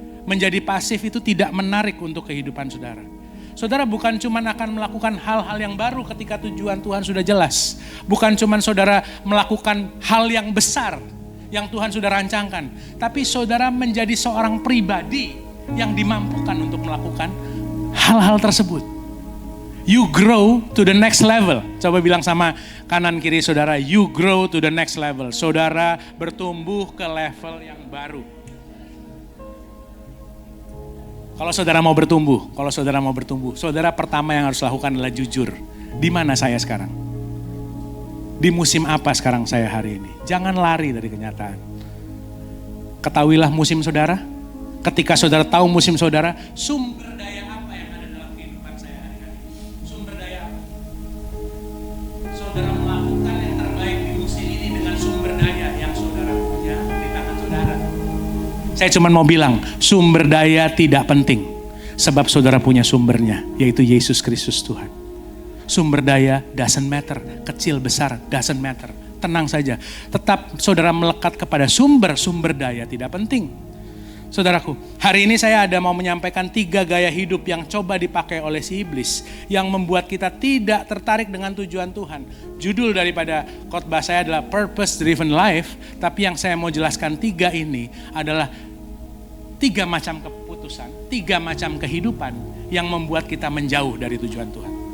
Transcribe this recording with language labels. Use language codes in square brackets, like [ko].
[id] Menjadi pasif itu tidak menarik untuk kehidupan saudara. Saudara bukan cuma akan melakukan hal-hal yang baru ketika tujuan Tuhan sudah jelas. Bukan cuma saudara melakukan hal yang besar yang Tuhan sudah rancangkan. Tapi saudara menjadi seorang pribadi yang dimampukan untuk melakukan hal-hal tersebut. [en] You grow to the next level. [id] Coba bilang sama kanan kiri saudara, [en] you grow to the next level. [id] Saudara bertumbuh ke level yang baru. Kalau saudara mau bertumbuh, saudara pertama yang harus lakukan adalah jujur. Di mana saya sekarang? Di musim apa sekarang saya hari ini? Jangan lari dari kenyataan. Ketahuilah musim saudara. Ketika saudara tahu musim saudara, sumber daya apa yang ada dalam kehidupan saya hari-hari? Sumber daya apa? Saudara melakukan yang terbaik di musim ini dengan sumber daya yang saudara punya di tangan saudara. Saya cuma mau bilang, sumber daya tidak penting. Sebab saudara punya sumbernya, yaitu Yesus Kristus Tuhan. Sumber daya [en] doesn't matter, [id] kecil besar doesn't matter. Tenang saja, tetap saudara melekat kepada sumber daya tidak penting. Saudaraku, hari ini saya ada mau menyampaikan 3 gaya hidup yang coba dipakai oleh si iblis, yang membuat kita tidak tertarik dengan tujuan Tuhan. Judul daripada khotbah saya adalah Purpose Driven Life, tapi yang saya mau jelaskan 3 ini adalah 3 macam keputusan, 3 macam kehidupan yang membuat kita menjauh dari tujuan Tuhan.